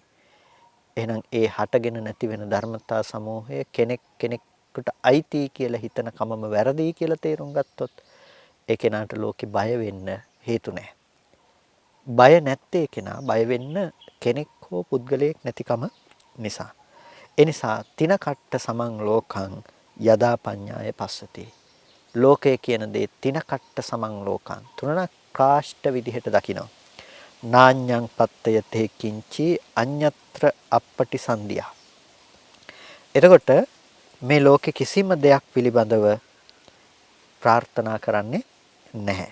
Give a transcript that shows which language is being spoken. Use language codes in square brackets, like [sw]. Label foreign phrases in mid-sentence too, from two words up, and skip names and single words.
[si] එහෙනම් ඒ හටගෙන නැති වෙන ධර්මතා සමූහය කෙනෙකුට අයිති කියලා හිතන කමම වැරදි කියලා තේරුම් ගත්තොත් ඒ කෙනාට ලෝකේ බය වෙන්න හේතු නැහැ. බය නැත්තේ කෙනා බය වෙන්න කෙනෙක් හෝ පුද්ගලයෙක් නැතිකම නිසා. ඒ නිසා [pi] තින කට්ට සමං ලෝකං යදා පඤ්ඤාය පස්සති. [si] ලෝකය කියන දේ [pi] තින කට්ට සමං ලෝකං [si] තුනක් කාෂ්ඨ විදිහට දකිනවා. [pi] නාඤ්ඤං පත්තය තේ කිංචි අඤ්ඤත්‍ර අපපටි සංදියා. [si] එතකොට මේ ලෝකේ කිසිම දෙයක් පිළිබඳව ප්‍රාර්ථනා කරන්නේ නැහැ.